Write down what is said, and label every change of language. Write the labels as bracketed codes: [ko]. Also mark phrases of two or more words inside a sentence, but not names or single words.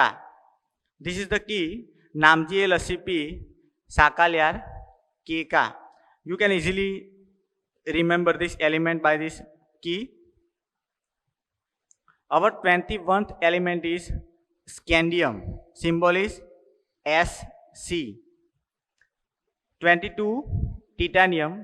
[en] This is the key. नाम जी ए लसीपी साकाल यार के का. You can easily remember this element by this key. Our 21st element is scandium. Symbol is Sc. 22 titanium.